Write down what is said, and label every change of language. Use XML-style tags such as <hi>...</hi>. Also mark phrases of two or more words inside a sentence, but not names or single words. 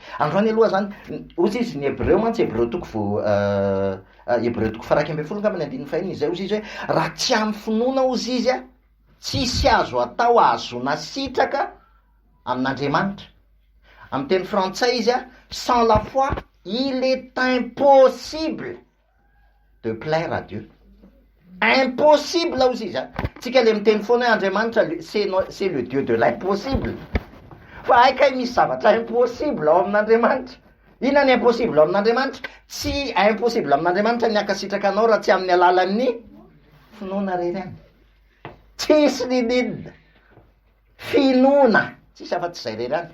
<mg>Androany aloha zany, ozy izy ny Hebreo mantsy, Hebreo toko faraika ambin'ny folo ngamba ny andininy fahiny izay ozy izy hoe raha tsy amin'ny finoana ozy izy a, tsisy azo atao azona sitraka amin'Andriamanitra. Amin'ny teny frantsay izy a,</mg> <fr>sans la foi il est impossible de plaire à Dieu.</fr> <mg>Impossible ozy izy a, tsika le miteny foana hoe Andriamanitra</mg> <fr>c'est le Dieu de l'impossible.</fr> <mg>Fa aika misy zavatra impossible ao amin'Andriamanitra. Inona ny impossible ao amin'Andriamanitra? Tsy impossible amin'Andriamanitra ny akasitraka anao raha tsy amin'ny alalan'ny finoana rerany. Tsisy lididina finoana, tsisy afa-tsy zay rerany.</mg>